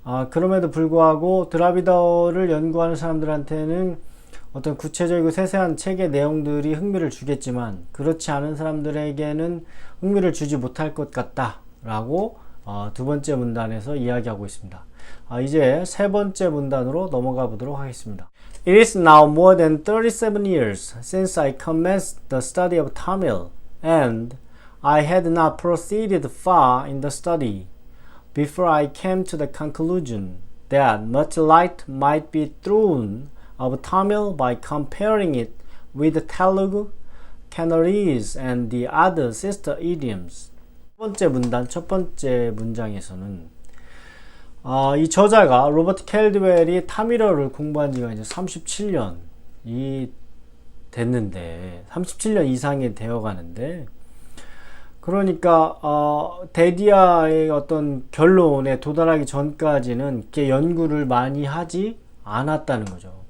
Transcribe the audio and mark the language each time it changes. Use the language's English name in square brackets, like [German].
[Korean] 그럼에도 불구하고 드라비더를 연구하는 사람들한테는 어떤 구체적이고 세세한 책의 내용들이 흥미를 주겠지만 그렇지 않은 사람들에게는 흥미를 주지 못할 것 같다 라고 두 번째 문단에서 이야기하고 있습니다. 이제 세 번째 문단으로 넘어가 보도록 하겠습니다. [English] It is now more than 37 years since I commenced the study of Tamil, and I had not proceeded far in the study before I came to the conclusion that much light might be thrown of Tamil by comparing it with Telugu, Canarese, and the other sister idioms. [Korean] 첫 번째 문장에서는 이 저자가 로버트 캘드웰이 타밀어를 공부한 지가 이제 37년이 됐는데 37년 이상이 되어 가는데 그러니까 데디아의 어떤 결론에 도달하기 전까지는 이렇게 연구를 많이 하지 않았다는 거죠.